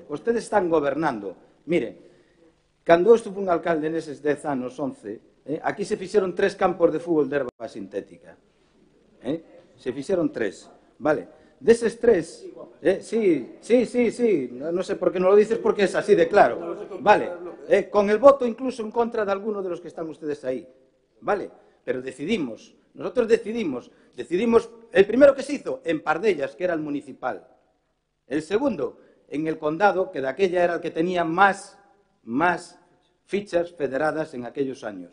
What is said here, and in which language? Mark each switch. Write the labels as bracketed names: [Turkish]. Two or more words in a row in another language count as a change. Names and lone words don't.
[Galician] Vostedes están gobernando. Mire, cando eu estuve un alcalde neses 10 anos, 11, aquí se fixeron 3 campos de fútbol de herba sintética. Se fixeron 3. Vale. Deses 3, sí, non sei por que non lo dices porque é así de claro. [Spanish] Vale, con el voto incluso en contra de alguno de los que están ustedes aí. Vale, pero nosotros decidimos, el primero que se hizo en Pardellas, que era el municipal, el segundo en el condado, que de aquella era el que tenía más fichas federadas en aquellos años.